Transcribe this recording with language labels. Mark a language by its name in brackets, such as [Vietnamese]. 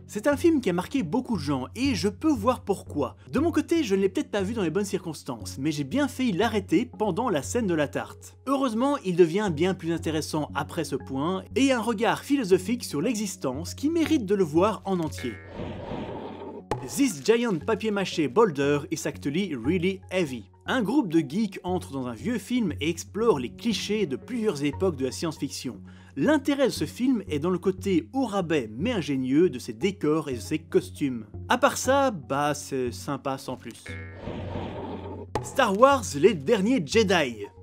[French] C'est un film qui a marqué beaucoup de gens et je peux voir pourquoi. De mon côté, je ne l'ai peut-être pas vu dans les bonnes circonstances, mais j'ai bien failli l'arrêter pendant la scène de la tarte. Heureusement, il devient bien plus intéressant après ce point et un regard philosophique sur l'existence qui mérite de le voir en entier. [English] This giant papier-mâché boulder is actually really heavy. [French] Un groupe de geeks entre dans un vieux film et explore les clichés de plusieurs époques de la science-fiction. L'intérêt de ce film est dans le côté au rabais mais ingénieux de ses décors et de ses costumes. À part ça, bah c'est sympa sans plus. Star Wars les derniers Jedi.